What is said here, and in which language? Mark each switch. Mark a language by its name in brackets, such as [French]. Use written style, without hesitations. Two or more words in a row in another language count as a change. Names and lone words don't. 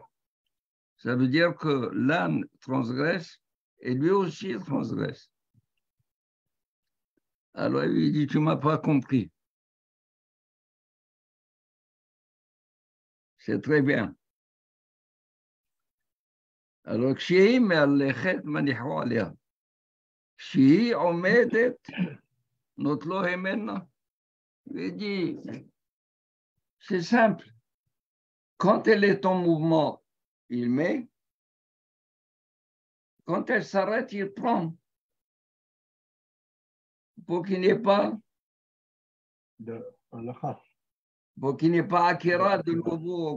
[French] Ça veut dire que l'âne transgresse, et lui aussi, il transgresse. Alors il lui dit, tu ne m'as pas compris. C'est très bien. Alors, [Hebrew] כשהיא מהלכת מניחו עליה. כשהיא עומדת, נוטלו ממנה. [French] Il dit, c'est simple. Quand elle est en mouvement, il met. Quand elle s'arrête, il prend. Pour qu'il n'y ait pas, pour qu'il n'y ait pas Akira de nouveau.